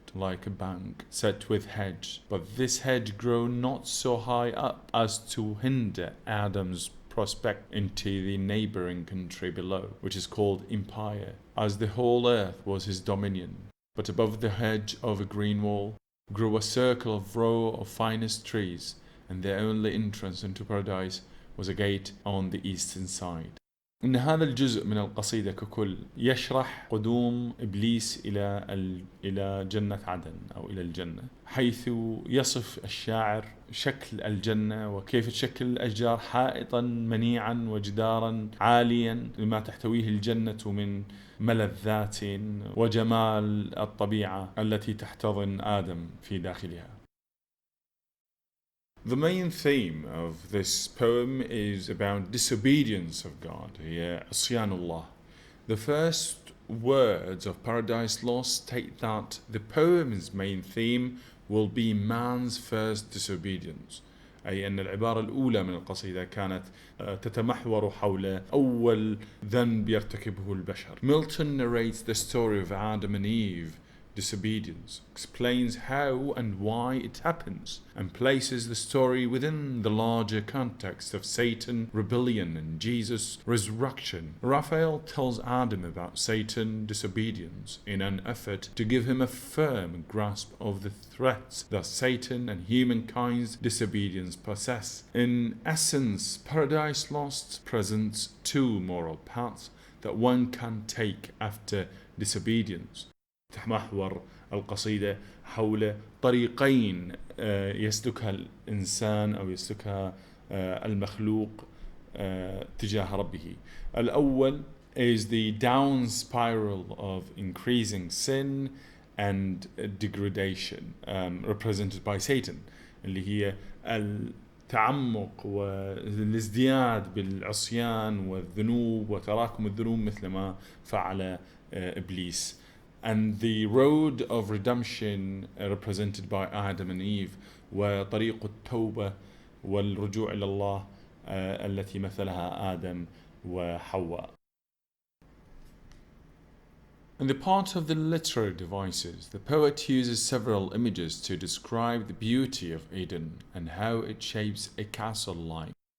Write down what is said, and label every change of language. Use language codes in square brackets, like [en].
[en] like a bank set with hedge, but this hedge grew not so high up as to hinder Adam's prospect into the neighbouring country below, which is called Empire, as the whole earth was his dominion. But above the hedge of a green wall grew a circle of row of finest trees, and their only entrance into paradise was a gate on the eastern side. [ar] إن هذا الجزء من القصيدة ككل يشرح قدوم إبليس إلى جنة عدن أو إلى الجنة، حيث يصف الشاعر شكل الجنة وكيف تشكل الأشجار حائطا منيعا وجدارا عاليا لما تحتويه الجنة من ملذات وجمال الطبيعة التي تحتضن آدم في داخلها. [en] The main theme of this poem is about disobedience of God, [ar] عصيانullah. [en] The first words of Paradise Lost state that the poem's main theme will be man's first disobedience, [ar] أي أن العبارة الأولى من القصيدة كانت تتمحور حول أول ذنب يرتكبه البشر. [en] Milton narrates the story of Adam and Eve disobedience, explains how and why it happens, and places the story within the larger context of Satan, rebellion, and Jesus' resurrection. Raphael tells Adam about Satan's disobedience in an effort to give him a firm grasp of the threats that Satan and humankind's disobedience possess. In essence, Paradise Lost presents two moral paths that one can take after disobedience. [ar] تتمحور القصيدة حول طريقين يسلكها الإنسان أو يسلكها المخلوق تجاه ربه. الأول [en] is the down spiral of increasing sin and degradation represented by Satan, [ar] اللي هي التعمق والازدياد بالعصيان والذنوب وتراكم الذنوب مثل ما فعل إبليس. [en] And the road of redemption represented by Adam and Eve [ar] وطريق التوبة والرجوع إلى الله التي مثلها آدم وحواء. [en] In the part of the literary devices, the poet uses several images to describe the beauty of Eden and how it shapes a castle-like.